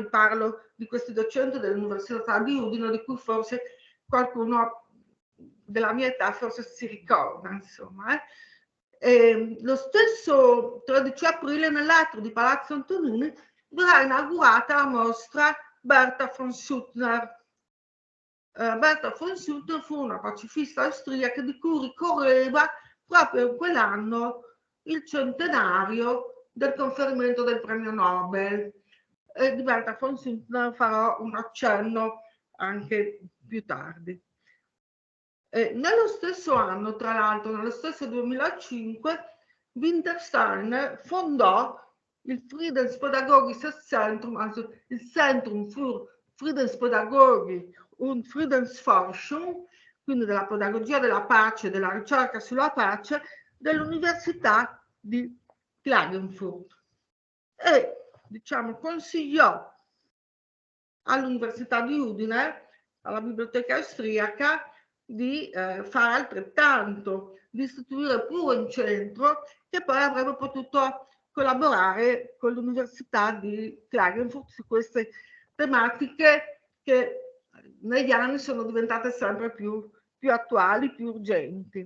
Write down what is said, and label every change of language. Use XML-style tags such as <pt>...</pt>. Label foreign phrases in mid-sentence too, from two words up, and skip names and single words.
<it>Parlo di questi docenti dell'Università di Udine, di cui forse qualcuno della mia età forse si ricorda, insomma. Lo stesso 13 aprile nell'atrio di Palazzo Antonini verrà inaugurata la mostra Berta von Suttner. Berta von Suttner fu una pacifista austriaca di cui ricorreva proprio in quell'anno il centenario del conferimento del premio Nobel. Di Berta von Suttner farò un accenno anche più tardi. Nello stesso anno, tra l'altro, nello stesso 2005, Winterstein fondò il Friedenspädagogisches Zentrum, also il Zentrum für Friedenspädagogik und Friedensforschung, quindi della pedagogia della pace, della ricerca sulla pace, dell'Università di Klagenfurt. E, diciamo, consigliò all'Università di Udine, alla Biblioteca Austriaca, di fare altrettanto, di istituire pure un centro che poi avrebbe potuto collaborare con l'Università di Klagenfurt su queste tematiche che negli anni sono diventate sempre più attuali, più urgenti.</it>